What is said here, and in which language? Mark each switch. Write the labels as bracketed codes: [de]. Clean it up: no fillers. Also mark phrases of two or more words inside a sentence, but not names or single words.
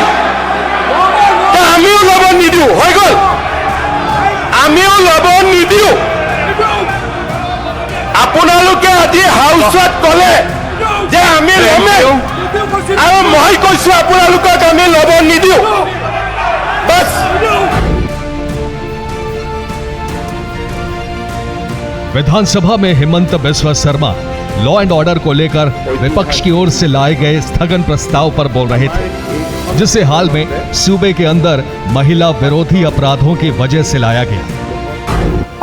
[as] আমিও ল'ব নিদিও, হৈ গ'ল। আমিও ল'ব নিদিও। আপোনালোকে আজি হাউচত ক'লে যে আমি ল'মেই আৰু মই কৈছো আপোনালোকক আমি ল'ব নিদিও। বছ। [hi] विधानसभा में हिमंता बिस्वा शर्मा [en] law and order [hi] को लेकर विपक्ष की ओर से लाए गए स्थगन प्रस्ताव पर बोल रहे थे, जिसे हाल में सूबे के अंदर महिला विरोधी अपराधों की वजह से लाया गया।